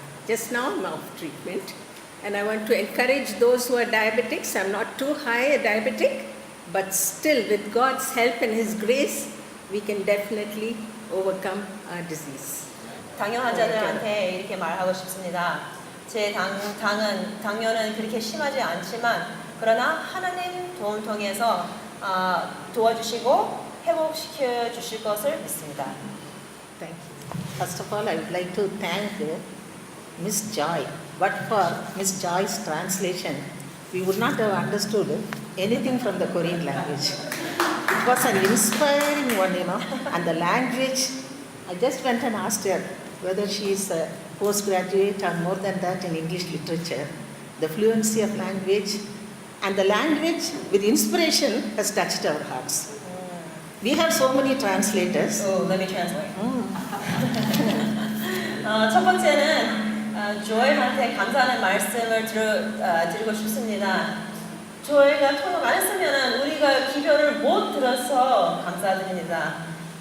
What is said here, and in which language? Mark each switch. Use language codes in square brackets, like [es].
[en] Just now I'm off treatment, and I want to encourage those who are diabetics. I'm not too high a diabetic, but still with God's help and His grace, we can definitely overcome our disease. [ko] 당뇨환자들한테 이렇게 말하고 싶습니다. 제 당뇨는 그렇게 심하지 않지만 그러나 하나님 도움 통해서 도와주시고 회복시켜 주실 것을 믿습니다. [en] Thank you. First of all, I would like to thank Miss Joy. But for Miss Joy's translation, we would not have understood anything from the Korean language. It was an inspiring one, and the language, I just went and asked her whether she is a postgraduate or more than that in English literature. The fluency of language and the language with inspiration has touched our hearts. We have so many translators. So let me translate. [ko] 첫 번째는 조엘한테 감사하는 말씀을 드리고 싶습니다. 조엘가 통역 안 했으면 우리가 기별을 못 들어서 감사드립니다.